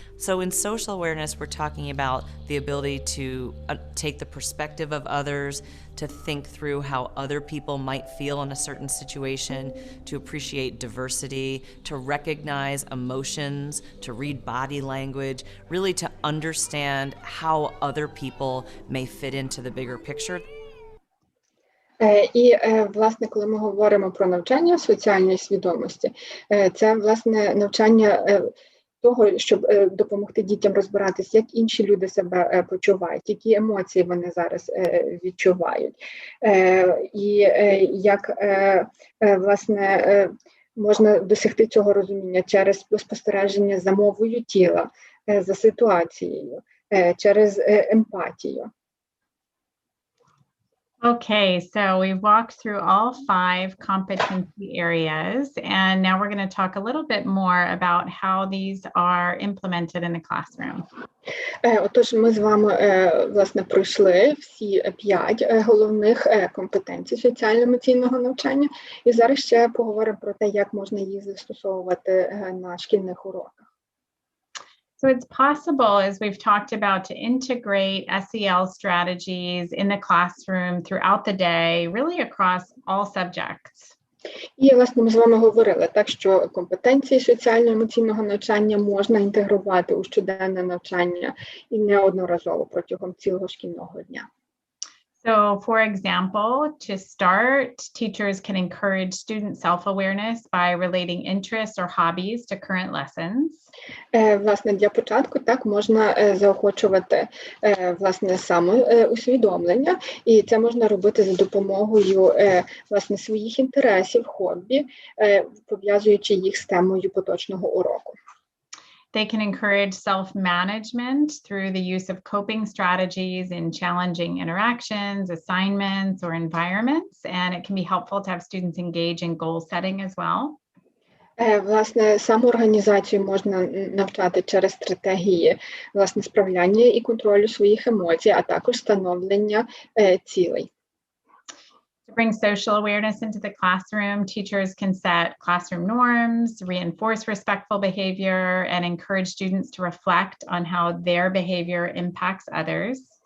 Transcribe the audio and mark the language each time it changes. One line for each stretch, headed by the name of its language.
English: So in social awareness, we're talking about the ability to take the perspective of others, to think through how other people might feel in a certain situation, to appreciate diversity, to recognize emotions, to read body language, really to understand how other people may fit into the bigger picture.
Ukrainian: І, власне, коли ми говоримо про навчання соціальної свідомості, це, власне, навчання того, щоб допомогти дітям розбиратись, як інші люди себе почувають, які емоції вони зараз відчувають, і як, власне, можна досягти цього розуміння через спостереження за мовою тіла, за ситуацією, через емпатію.
English: Okay, so we've walked through all 5 competency areas, and now we're going to talk a little bit more about how these are implemented in the classroom.
Ukrainian: Отож, ми з вами, власне, пройшли всі 5 головних компетенцій соціально-емоційного навчання, і зараз ще поговоримо про те, як можна їх застосовувати на шкільних уроках.
English: So it's possible, as we've talked about, to integrate SEL strategies in the classroom throughout the day, really across all subjects.
Ukrainian: І, власне, ми з вами говорили, так, що компетенції соціально-емоційного навчання можна інтегрувати у щоденне навчання і неодноразово протягом цілого шкільного дня.
English: So, for example, to start, teachers can encourage student self-awareness by relating interests or hobbies to current lessons.
Ukrainian: Власне, для початку так можна заохочувати, власне, самоусвідомлення, і це можна робити за допомогою, власне, своїх інтересів, хобі, пов'язуючи їх з темою поточного уроку.
English: They can encourage self-management through the use of coping strategies in challenging interactions, assignments, or environments, and it can be helpful to have students engage in goal setting as well.
Ukrainian: Власне, самоорганізацію можна навчати через стратегії, власне, справляння і контролю своїх емоцій, а також встановлення цілей.
English: To bring social awareness into the classroom, teachers can set classroom norms, reinforce respectful behavior, and encourage students to reflect on how their behavior impacts others.